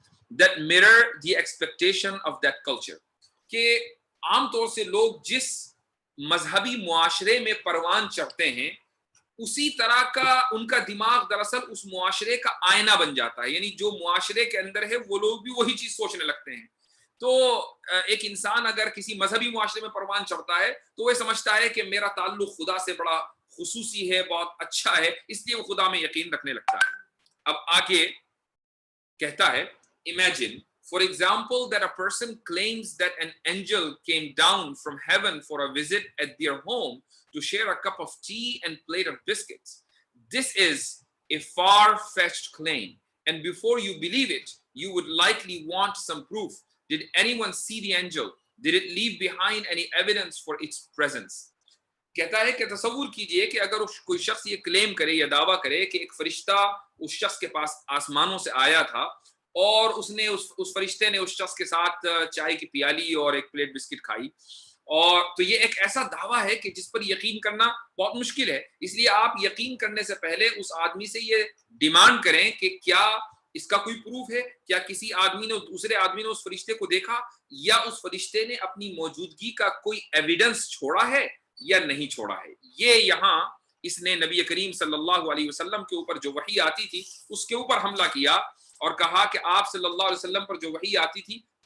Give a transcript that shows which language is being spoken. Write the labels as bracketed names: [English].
[English] that mirror the expectation of that culture۔ [Urdu] کہ عام طور سے لوگ جس مذہبی معاشرے میں پروان چڑھتے ہیں اسی طرح کا ان کا دماغ دراصل اس معاشرے کا آئینہ بن جاتا ہے، یعنی جو معاشرے کے اندر ہے وہ لوگ بھی وہی چیز سوچنے لگتے ہیں۔ تو ایک انسان اگر کسی مذہبی معاشرے میں پروان چڑھتا ہے تو وہ سمجھتا ہے کہ میرا تعلق خدا سے بڑا خصوصی ہے، بہت اچھا ہے، اس لیے وہ خدا میں یقین رکھنے لگتا ہے۔ اب آگے کہتا ہے [English] imagine for example that a person claims that an angel came down from heaven for a visit at their home to share a cup of tea and plate of biscuits. This is a far-fetched claim, and before you believe it, you would likely want some proof. Did anyone see the angel? Did it leave behind any evidence for its presence? [Urdu] کہتا ہے کہ تصور کیجئے کہ اگر کوئی شخص یہ کلیم کرے یا دعویٰ کرے کہ ایک فرشتہ اس شخص کے پاس آسمانوں سے آیا تھا اور اس فرشتے نے اس شخص کے ساتھ چائے کی پیالی اور ایک پلیٹ بسکٹ کھائی، اور تو یہ ایک ایسا دعویٰ ہے کہ جس پر یقین کرنا بہت مشکل ہے، اس لیے آپ یقین کرنے سے پہلے اس آدمی سے یہ ڈیمانڈ کریں کہ کیا اس کا کوئی پروف ہے، کیا کسی آدمی نے دوسرے آدمی نے اس فرشتے کو دیکھا، یا اس فرشتے نے اپنی موجودگی کا کوئی ایویڈنس چھوڑا ہے یا نہیں چھوڑا ہے۔ یہ یہاں اس نے نبی کریم صلی اللہ علیہ وسلم کے اوپر جو وحی آتی تھی اس کے اوپر حملہ کیا اور کہا کہ آپ صلی اللہ علیہ وسلم پر جو وحی آتی تھی